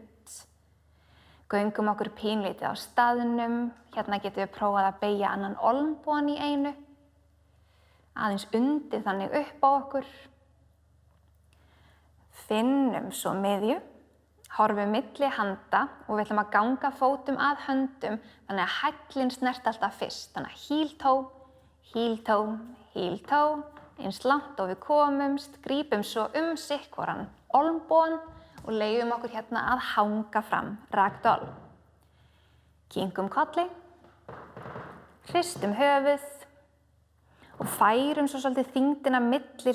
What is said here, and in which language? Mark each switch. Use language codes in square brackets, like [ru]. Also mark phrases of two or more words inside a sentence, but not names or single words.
[is] Göngum okkur pínlítið á staðnum, hérna getum við prófað að beygja annan olnbogann í einu, aðeins undir þannig upp á okkur. Finnum svo miðju, horfum milli handa og við ætlum að ganga fótum að höndum þannig að hællinn snert alltaf fyrst. Þannig að [en] heel-toe, heel-toe, heel-toe, [is] eins langt og við komumst, grípum svo sitthvoran olnbogann og leyfum okkur hérna að hanga fram, ragdoll. Kingum kolli, hristum höfuð og færum svo svolítið þyngdina milli hliðana.